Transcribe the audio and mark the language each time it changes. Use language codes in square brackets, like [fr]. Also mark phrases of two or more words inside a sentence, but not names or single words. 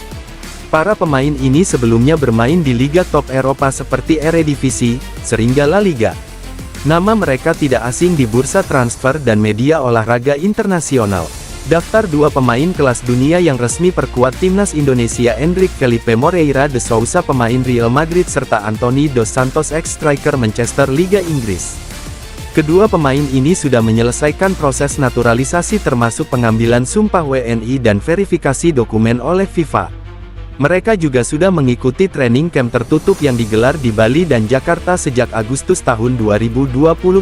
[id] Para pemain ini sebelumnya bermain di liga top Eropa seperti Eredivisie, sehingga La Liga. Nama mereka tidak asing di bursa transfer dan media olahraga internasional. Daftar dua pemain kelas dunia yang resmi perkuat timnas Indonesia: Endrick Felipe Moreira de Sousa pemain Real Madrid serta Anthony dos Santos ex-striker Manchester Liga Inggris. Kedua pemain ini sudah menyelesaikan proses naturalisasi termasuk pengambilan sumpah WNI dan verifikasi dokumen oleh FIFA. Mereka juga sudah mengikuti [en] training camp [id] tertutup yang digelar di Bali dan Jakarta sejak Agustus tahun 2025.